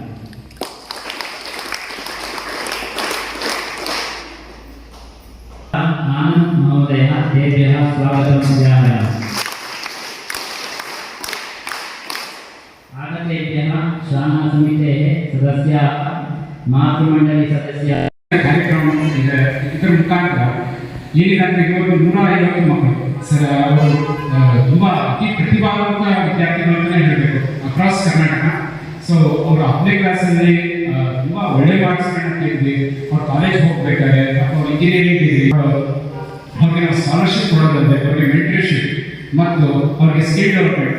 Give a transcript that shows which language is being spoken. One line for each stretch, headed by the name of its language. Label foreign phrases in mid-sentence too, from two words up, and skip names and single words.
Sanskrit: आनंद महोदय तेभ्यः स्वागतं व्याहरामि. आगतेभ्यः शाला समितेः सदस्याः मातृमण्डली सदस्याः
Kannada: ಕಾರ್ಯಕ್ರಮ ಇದರ ಮುಖಾಂತರ ಏನಿದೆ ಇವತ್ತು 150 ಮಕ್ಕಳು ಸರ್ ಅವರು ತುಂಬ ಅತಿ ಪ್ರತಿಭಾವಂತ ವಿದ್ಯಾರ್ಥಿಗಳು ಅಂತಲೇ ಹೇಳಬೇಕು ಅಕ್ರಾಸ್ ಕರ್ನಾಟಕ. ಸೊ ಅವರು 10ನೇ ಕ್ಲಾಸಲ್ಲಿ ತುಂಬ ಒಳ್ಳೆ ಮಾರ್ಕ್ಸ್ಗಳನ್ನ ತೆಗೆದು ಅವ್ರು ಕಾಲೇಜ್ ಹೋಗ್ಬೇಕಾದ್ರೆ ಅಥವಾ ಅವ್ರು
English: engineering degree
Kannada: ಅವ್ರಿಗೆ ನಾವು ಸ್ಕಾಲರ್ಶಿಪ್ ಕೊಡೋದಂತೆ ಅವ್ರಿಗೆ ಮೆಂಟರ್ಶಿಪ್ ಮತ್ತು ಅವ್ರಿಗೆ
English: skill development.